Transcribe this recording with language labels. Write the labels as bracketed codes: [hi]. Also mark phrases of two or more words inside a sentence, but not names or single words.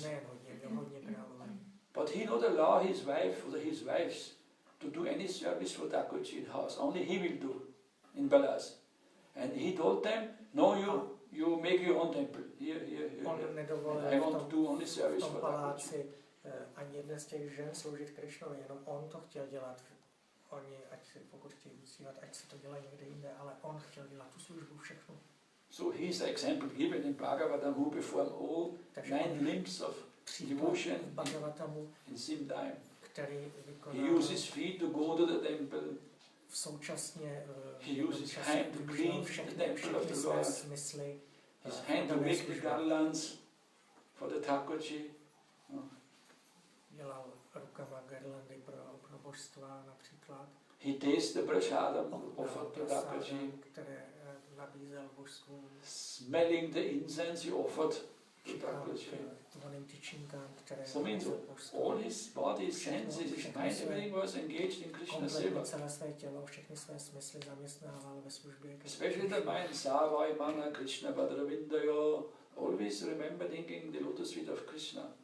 [en] But he not allow his wife or his wives to do any service for Thakurji in house. Only he will do in Balas. And he told them, no, you make your own temple. Here. I want to do only service for Thakurji. [cs] Ani jedna z těch žen sloužit Krišnovi, jenom on to chtěl dělat. Oni, ať si, pokud chtějí uctívat, ať si to dělají někde jinde, ale on chtěl dělat tu službu všechno. [en] So he's an example given in Bhagavatam who performed all 9 limbs of devotion in same time. He uses his feet to go to the temple. He uses his hand to clean the temple of the Lord. His hand to make the garlands for the Thakurji. [cs] Dělal rukama garlandy pro božstva například. [en] He tastes the prashadam offered to Thakurji. [cs] Které nabízel božstvům. [en] Smelling the incense he offered to Thakurji. So means all his body, senses, his mind, everything was engaged in Krishna seva. Especially the mind, [sa] Savai Mana Krishna Bhadravindayo, [en] always remember thinking the lotus feet of Krishna.